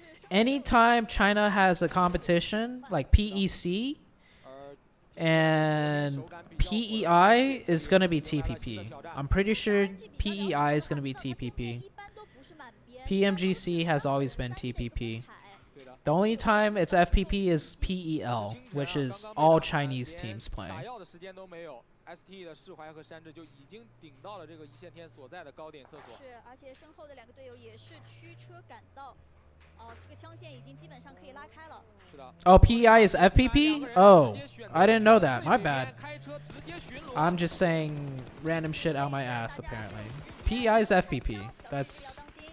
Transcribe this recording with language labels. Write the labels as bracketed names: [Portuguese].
[English] Anytime China has a competition like PEC and PEI is going to be TPP. I'm pretty sure PEI is going to be TPP. PMGC has always been TPP. The only time it's FPP is PEL, which is all Chinese teams playing. [Chinese] ST 的释怀和山治就已经顶到了这个一线天所在的高点厕所。是，而且身后的2个队友也是驱车赶到。这个枪线已经基本上可以拉开了。是的。 [English] Oh, PEI is FPP? Oh, I didn't know that. My bad. I'm just saying random shit out my ass apparently. PEI is FPP. That's.